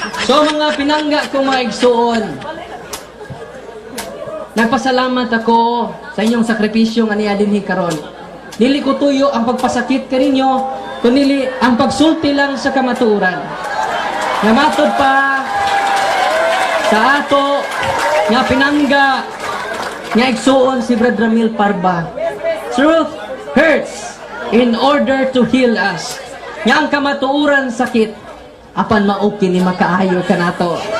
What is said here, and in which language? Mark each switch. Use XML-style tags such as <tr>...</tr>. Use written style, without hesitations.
<ceb>So mga pinangga kong mga igsuon, nagpasalamat ako sa inyong sakripisyo nga niya dinhi karon. Dili ko tuyo ang pagpasakit kaninyo, kundi ang pagsulti lang sa kamatuoran. Namatod pa sa ato nga pinangga nga igsuon si Brad Ramil Parba.</ceb> <en>Truth hurts in order to heal us.</en> <ceb>Nga ang kamatuoran sakit, apan mao kini makaayo kanato.</ceb>